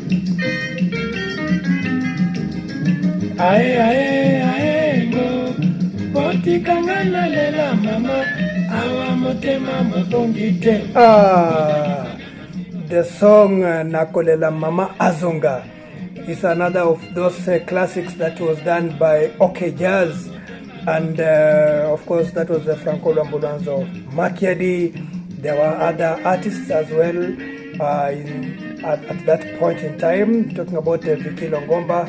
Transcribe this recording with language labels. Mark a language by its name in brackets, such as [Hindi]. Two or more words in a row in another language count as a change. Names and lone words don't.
[Lingala] Ae ae ae mo Boti kangana lela mama Awa motema motongite. [English] The song Nakolela Mama Azonga is another of those classics that was done by OK Jazz, and of course that was the Franco Lambulanzo Makiadi. There were other artists as well at that point in time, talking about Vicky Longomba.